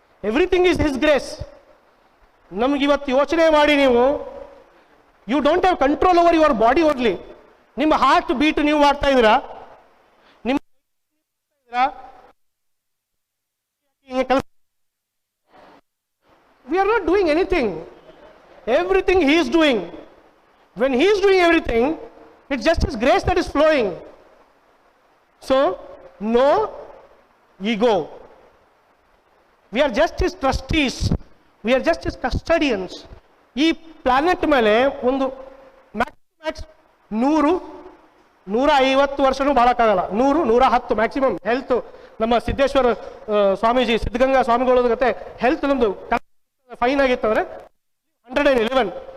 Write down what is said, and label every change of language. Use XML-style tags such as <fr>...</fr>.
<en>Everything is his grace.</en> <kn>ನಮ್ಗೆ ಇವತ್ತು ಯೋಚನೆ ಮಾಡಿ, ನೀವು</kn> <en>You don't have control over your body only.</en> <kn>ನಿಮ್ಮ ಹಾರ್ಟ್ ಬೀಟ್ ನೀವು ಮಾಡ್ತಾ ಇದ್ದೀರಾ, ನಿಮ್ಮ</kn> <en>we are not doing anything. Everything he is doing. When he is doing everything, it's just his grace that is flowing. So no ego. We are just his trustees. We are just his custodians.</en> <kn>ಈ planet ಮೇಲೆ ಒಂದು Max 100-150 ವರ್ಷನೂ ಬಾಳಕ್ಕಾಗಲ್ಲ. 100-110 maximum. Health ನಮ್ಮ ಸಿದ್ದೇಶ್ವರ ಸ್ವಾಮೀಜಿ, ಸಿದ್ಧಗಂಗಾ ಸ್ವಾಮಿಗಳ ಜೊತೆ health ನಮ್ದು fine ಆಗಿತ್ತು ಅಂದರೆ 111.</kn>